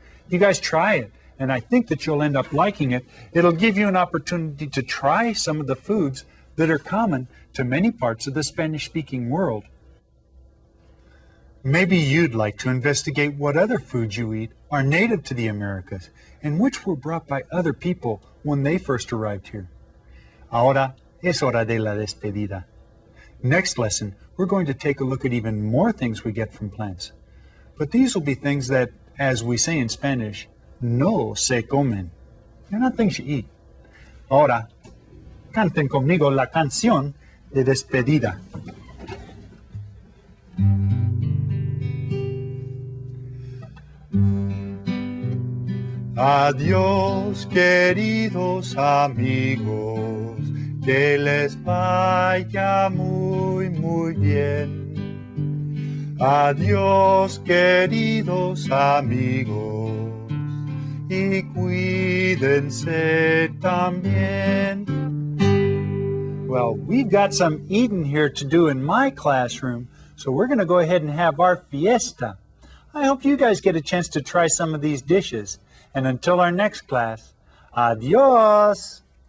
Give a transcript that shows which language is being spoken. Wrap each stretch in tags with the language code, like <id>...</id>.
<en>You guys try it, and I think that you'll end up liking it. It'll give you an opportunity to try some of the foods that are common to many parts of the Spanish-speaking world. Maybe you'd like to investigate what other foods you eat are native to the Americas and which were brought by other people when they first arrived here.</en> <es>Ahora es hora de la despedida.</es> <en>Next lesson, we're going to take a look at even more things we get from plants. But these will be things that, as we say in Spanish,</en> <es>no se comen.</es> <en>They're not things you eat.</en> <es>Ahora, canten conmigo la canción de despedida. Adiós, queridos amigos, que les vaya muy, muy bien. Adiós, queridos amigos, y cuídense también.</es> <en>Well, we've got some eating here to do in my classroom, so we're going to go ahead and have our fiesta. I hope you guys get a chance to try some of these dishes. And until our next class, adios!</en>